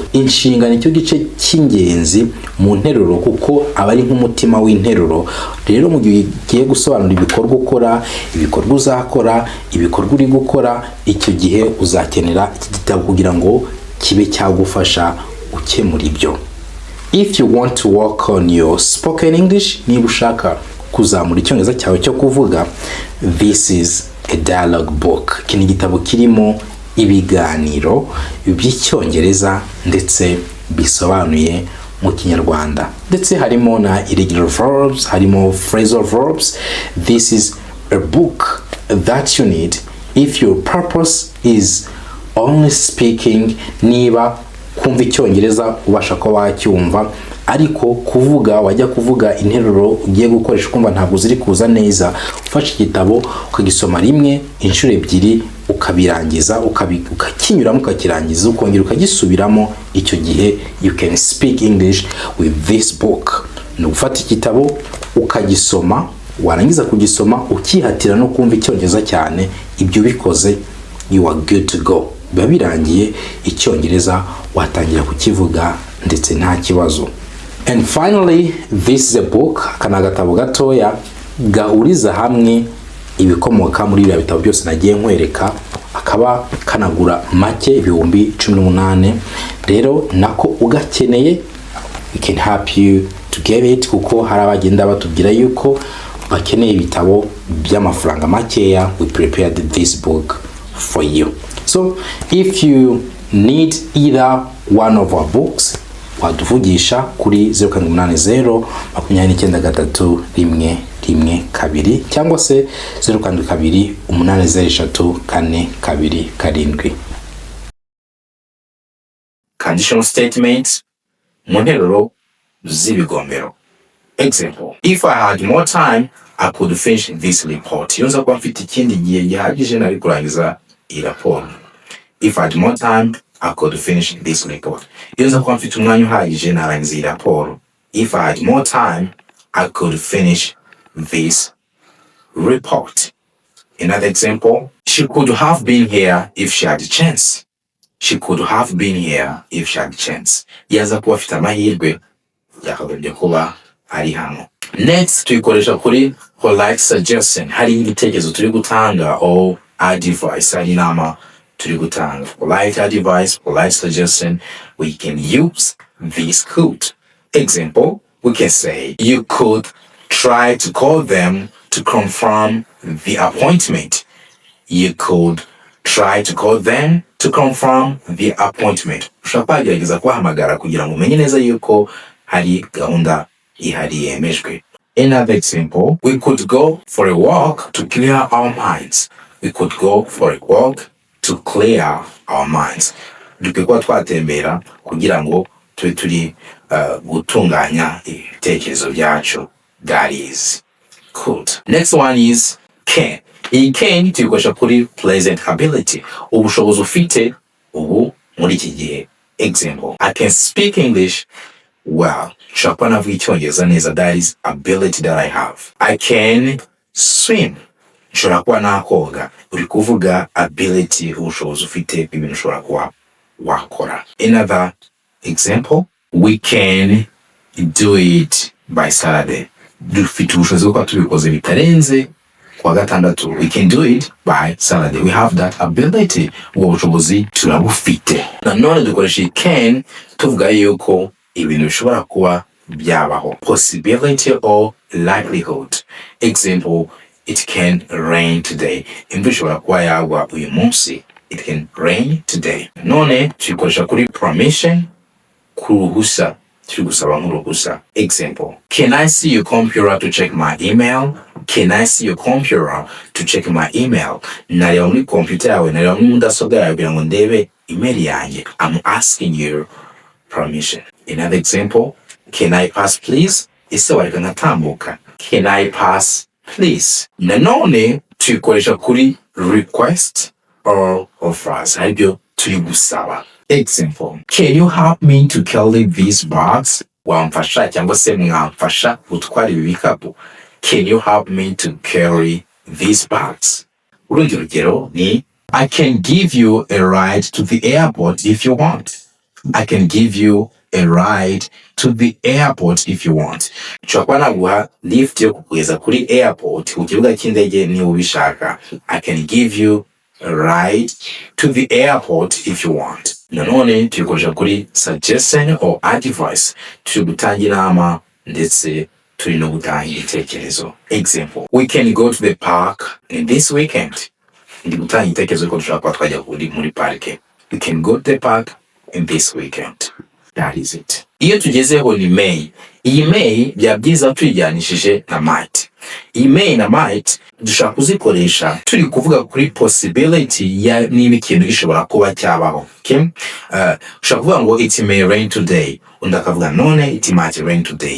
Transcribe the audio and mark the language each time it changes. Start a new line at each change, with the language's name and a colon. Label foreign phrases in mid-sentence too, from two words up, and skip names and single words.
Kinyarwanda: Inshinga nicyo gice cy'ingenzi mu nteruro kuko aba ari nk'umutima w'interuro. Rero mu gihe ugiye gusobanura ibikorwa ukora, ibikorwa uzakora, ibikorwa uri gukora, icyo gihe uzakenera iki gitabo kugira ngo kibe cyagufasha ukemura ibyo.
English: If you want to work on your spoken English,
Kinyarwanda: niba ushaka kuzamura icyongereza cyawe cyo kuvuga,
English: this is a dialogue book.
Kinyarwanda: Iki ni igitabo kirimo ibiganiro by'icyongereza ndetse bisobanuye mu Kinyarwanda. Ndetse harimo na
English: irregular verbs,
Kinyarwanda: harimo
English: phrasal verbs. This is a book that you need if your purpose is only speaking,
Kinyarwanda: niba kumva icyongereza ubasha ko wacyumva ariko kuvuga wajya kuvuga interuro ugiye gukoresha kumva ntabwo ziri kuza neza, ufashe igitabo ukagisoma rimwe inshuro ebyiri ukabirangiza ukakinyuramo ukakirangiza ukongera ukagisubiramo, icyo gihe
English: you can speak English with this book.
Kinyarwanda: Ni ufata igitabo ukagisoma, warangiza kugisoma ukihatira no kumva icyongereza cyane, ibyo bikoze
English: you are good to go,
Kinyarwanda: biba birangiye icyongereza watangira kukivuga ndetse nta kibazo.
English: And finally, this is a book,
Kinyarwanda: kana gatabo gatoya gahuriza hamwe ibikomoka muri bya bitabo byose nagiye nkwereka, akaba kanagura make ibihumbi 18. Rero nako ugakeneye
English: we can help you to get it,
Kinyarwanda: kuko hari abagenda batubwira yuko bakeneye ibitabo by'amafaranga makeya.
English: We prepared this book for you. So if you need either one of our books,
Kinyarwanda: waduvugisha kuri 0780 293112 cyangwa se 0728034227.
English: Conditional statements
Kinyarwanda: mu nteruro z'ibigombero.
English: Example: if I had more time, I could finish this report.
Kinyarwanda: Yonza kwa mfite ikindi gihe gihagije nari kurangiza iyi raporo.
English: If I had more time, I could finish this report.
Kinyarwanda: Yonza kwa mfite umwanya uhagije narangiza iyi raporo.
English: If I had more time, I could finish this report. Another example: she could have been here if she had a chance. She could have been here if she had a chance.
Kinyarwanda: Yaza kuba afite amahirwe yakagombye kuba ari hano.
English: Next
Kinyarwanda: tuyikoresha kuri
English: polite suggestion.
Kinyarwanda: Hari igitekerezo turi gutanga
English: or advice,
Kinyarwanda: hari inama turi gutanga.
English: Polite advice, polite suggestion, we can use this could. Example: we can say, you could try to call them to confirm the appointment. You could try to call them to confirm the appointment.
Kinyarwanda: Ushobora kugerageza kubahamagara kugira ngo umenye neza yuko hari gahunda ihari yemejwe.
English: Another example: we could go for a walk to clear our minds. We could go for a walk to clear our minds.
Kinyarwanda: Dukwiye twatembera kugira ngo tube turi gutunganya ibitekerezo byacu.
English: That is could. Next one is can.
Kinyarwanda: Iyi can tuyikoresha kuri
English: present ability,
Kinyarwanda: ubushobozi ufite ubu muri iki gihe.
English: Example: I can speak English well.
Kinyarwanda: Nshobora navuga icyongereza neza.
English: That is ability that I have. I can swim.
Kinyarwanda: Nshobora kuba nakoga. Uri kuvuga ability, ubushobozi ufite, ibintu ushobora kuba wakora.
English: Another example: we can do it by Saturday.
Kinyarwanda: Dufite ubushobozi bwo kuba tubikoze bitarenze kwa gatandatu.
English: We can do it by Saturday. We have that ability.
Kinyarwanda: Ubwo bushobozi turabufite. Nanone dukoresha can tuvuga yuko ibintu bishobora kuba byabaho.
English: Possibility or likelihood. Example: it can rain today.
Kinyarwanda: Imvura ishobora kuba yagwa uyu munsi.
English: It can rain today.
Kinyarwanda: None tuyikoresha kuri permission, kuruhusa, turi gusaba nk'uruhusa.
English: Example: can I see your computer to check my email? Can I see your computer to check my email?
Kinyarwanda: Nareba muri computer yawe, nareba muri mudasobwa yawe kugira ngo ndebe email yanjye.
English: I'm asking you permission. Another example: can I pass please?
Kinyarwanda: Ese wareka ngatambuka.
English: Can I pass please?
Kinyarwanda: Nanone tuyikoresha kuri
English: request or offers.
Kinyarwanda: Ibyo turi gusaba.
English: Example: can you help me to carry these bags?
Kinyarwanda: Wamfasha cyangwa se mwamfasha gutwara ibi bikapu.
English: Can you help me to carry these bags?
Kinyarwanda: Urundi rugero ni
English: I can give you a ride to the airport if you want. I can give you a ride to the airport if you want.
Kinyarwanda: Nshobora naguha lift yo kugeza kuri airport ku kibuga cy'indege niba ubishaka.
English: I can give you a ride to the airport if you want.
Kinyarwanda: Nanone tuyikoresha kuri
English: suggestion or advice.
Kinyarwanda: Turi gutanga inama ndetse turi no gutanga ibitekerezo.
English: Example: we can go to the park in this weekend.
Kinyarwanda: Ndi gutanga ibitekerezo ko dushobora kuba twajya muri parike.
English: We can go to the park in this weekend. That is it.
Kinyarwanda: Iyo tugezeho ni may. Iyi may byaba byiza tuyijyanishije na might. iyi may na might dushaka kuzikoresha turi kuvuga kuri possibility ya niba ikintu gishobora kuba cyabaho.
English: Okay?
Kinyarwanda: Ushaka kuvuga ngo
English: it may rain today,
Kinyarwanda: undi akavuga none
English: it might rain today.